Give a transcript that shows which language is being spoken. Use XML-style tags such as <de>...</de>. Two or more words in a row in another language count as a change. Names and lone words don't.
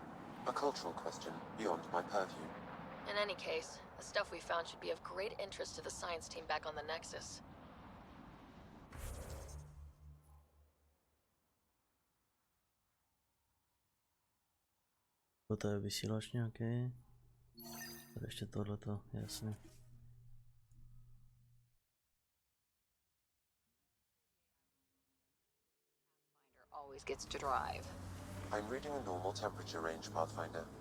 <en>A cultural question beyond my purview. In any case, the stuff we found should be of great interest to the science team back on the Nexus.</en> <cs>To je vysílač nějaký. Tady ještě tohleto, jasně.</cs> <en>Always gets to drive. I'm reading a normal temperature range, Pathfinder.</en>